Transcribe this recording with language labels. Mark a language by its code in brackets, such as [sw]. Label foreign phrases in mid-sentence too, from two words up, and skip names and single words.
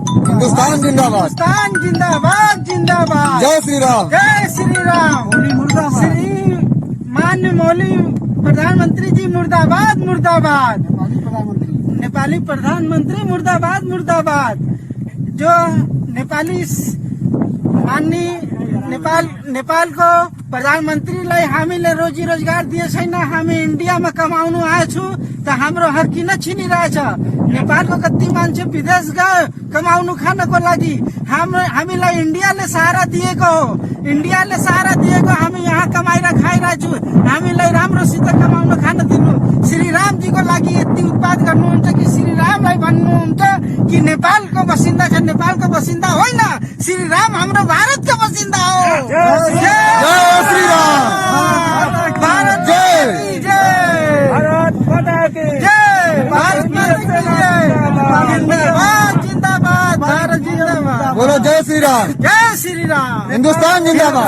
[hi] हिंदुस्तान जिंदाबाद। हिंदुस्तान जिंदाबाद जिंदाबाद। जय श्री राम। जय श्री राम। श्री माननीय मौली प्रधानमंत्री जी मुर्दाबाद मुर्दाबाद। नेपाली प्रधानमंत्री मुर्दाबाद मुर्दाबाद। [ne] जो नेपाली माननीय नेपाल को प्रधानमन्त्रीलाई हामीले रोजी रोजगार दिए छैन। हामी इन्डियामा कमाउनु आएछु त हाम्रो हक किन छिनिरहेछ? नेपालको कति मान्छे विदेश गयो कमाउनु खानको लागि। हामीलाई इन्डियाले सहारा दिएको हो। इन्डियाले सहारा दिएको, हामी यहाँ कमाएर खाइरहेछु। हामीलाई राम्रोसित कमाउन खान दिनु। श्री रामजीको लागि यति उत्पाद गर्नुहुन्छ कि श्री रामलाई भन्नुहुन्छ कि नेपालको बसिन्दा छ, नेपालको बसिन्दा होइन। श्री राम हाम्रो भारतको बसिन्दा हो। [hi] जय श्री राम। भारत जय। जय। भारत माता की जय। भारत माता की जय। जिंदाबाद जिंदाबाद। भारत जिंदाबाद। बोलो जय श्री राम। जय श्री राम। हिंदुस्तान जिंदाबाद।